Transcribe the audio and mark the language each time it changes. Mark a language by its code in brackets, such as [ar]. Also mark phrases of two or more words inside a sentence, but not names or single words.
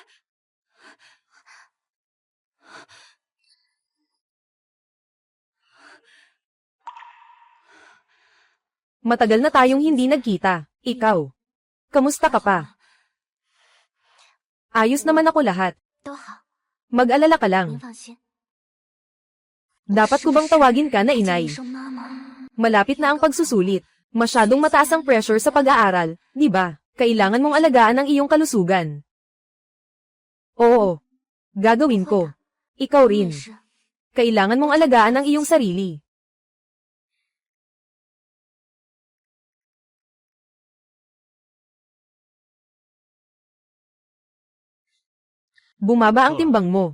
[tl] matagal na tayong hindi nagkita. Ikaw. Kamusta ka pa? Ayos naman ako lahat. [zh] 都好， [tl] Mag-alala ka [zh] 您 [tl] lang. [zh] 放心。 [tl] Dapat ko bang tawagin ka na [zh] 叫 [tl] inay? [zh] 一声妈妈。 [tl] Malapit na ang pagsusulit. Masyadong mataas ang pressure sa pag-aaral, di ba? Kailangan mong alagaan ang iyong kalusugan. Oo. Gagawin ko. Ikaw [zh] 我也 [tl] rin. [zh] 是。 [tl] Kailangan mong alagaan ang iyong sarili. Bumaba ang timbang mo.